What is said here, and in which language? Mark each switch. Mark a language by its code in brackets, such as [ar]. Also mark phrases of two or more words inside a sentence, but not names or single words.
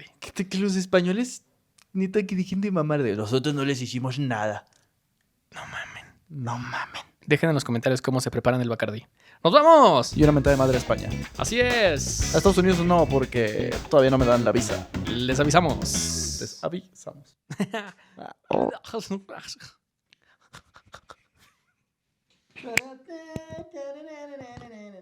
[es] Que los españoles, neta, que dejen de mamar de nosotros no les hicimos nada. No mamen. Dejen en los comentarios cómo se preparan el Bacardí. ¡Nos vamos! Y una mentada de madre a España. Así es. A Estados Unidos no, porque todavía no me dan la visa. Les avisamos. Les avisamos. Ta-da-da-da-da-da-da-da-da.